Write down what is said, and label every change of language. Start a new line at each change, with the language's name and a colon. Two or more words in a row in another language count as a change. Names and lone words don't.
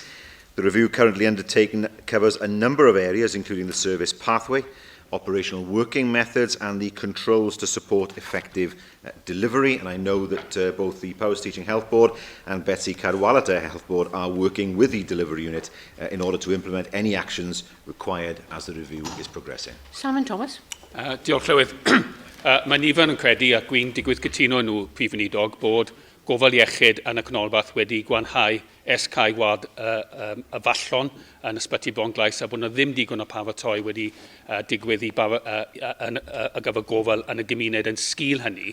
English: The review currently undertaken covers a number of areas, including the service pathway, operational working methods and the controls to support effective delivery. And I know that both the Powys Teaching Health Board and Betsy Cadwallader Health Board are working with the delivery unit in order to implement any actions required as the review is progressing. Simon Thomas.
Welsh: Diolch Llywydd. Mae nifer yn credu ac wy'n digwydd cytuno nhw Prif Weinidog bod gofal iechyd yn y canolbarth wedi gwanhau escau wad y fallon yn ysbyty Bonglais a bod yna ddim digon o paratoi wedi digwydd i gyfer gofal yn y gymuned yn sgil hynny.